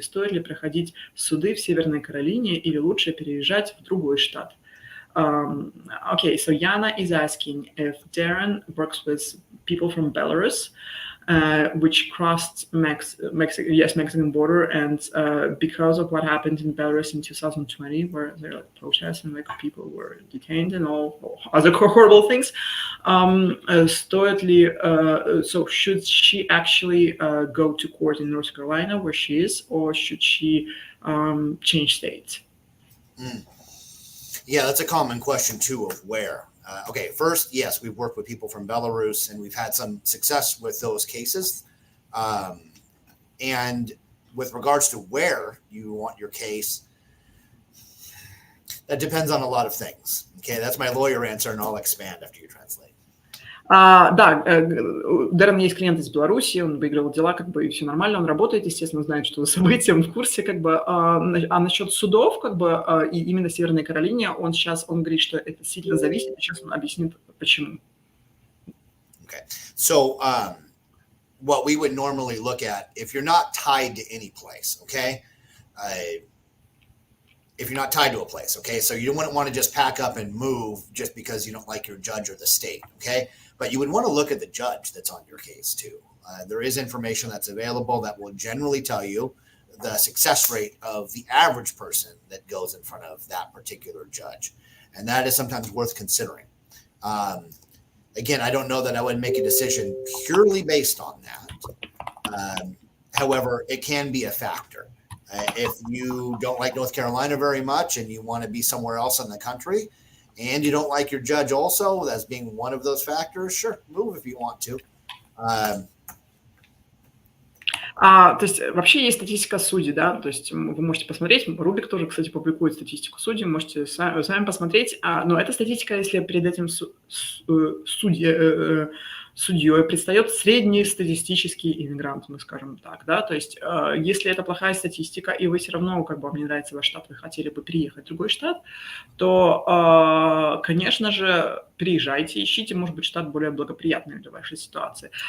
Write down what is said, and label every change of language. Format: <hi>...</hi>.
<ru>Стоит ли проходить суды в Северной Каролине или лучше переезжать в другой штат?</ru> <en>Okay, so Yana is asking if Darren works with people from Belarus, which crossed Mexican border, and because of what happened in Belarus in 2020, where there were like protests and like people were detained and all other horrible things,</en> <ru>стоит ли,</ru> <en>so should she actually go to court in North Carolina where she is, or should she change states? Yeah, that's a common question too, of where. Okay, first, yes, we've worked with people from Belarus and we've had some success with those cases. And with regards to where you want your case, that depends on a lot of things. Okay, that's my lawyer answer, and I'll expand after you translate.</en> <ru>Да, у Дэрена есть клиент из Беларуси, он выиграл дела, как бы, и все нормально, он работает, естественно, знает, что за события, он в курсе, как бы, а насчет судов, как бы, и именно в Северной Каролине, он говорит, что это сильно зависит, и сейчас он объяснит, почему.</ru> <en>Okay, so what we would normally look at, if you're not tied to any place, okay, if you're not tied to a place, okay, so you wouldn't want to just pack up and move just because you don't like your judge or the state, okay, but you would want to look at the judge that's on your case too. There is information that's available that will generally tell you the success rate of the average person that goes in front of that particular judge, and that is sometimes worth considering. Again, I don't know that I would make a decision purely based on that. However, it can be a factor. If you don't like North Carolina very much and you want to be somewhere else in the country and you don't like your judge also, as being one of those factors, sure, move if you want to.</en> <ru>То есть вообще есть статистика судей, да, то есть вы можете посмотреть, Рубик тоже, кстати, публикует статистику судей, можете сами посмотреть, но эта статистика, если перед этим судьей предстает среднестатистический иммигрант, мы скажем так, да, то есть если это плохая статистика, и вы все равно, как бы, вам не нравится ваш штат, вы хотели бы переехать в другой штат, то, конечно же, переезжайте, ищите, может быть, штат более благоприятный для вашей ситуации.</ru>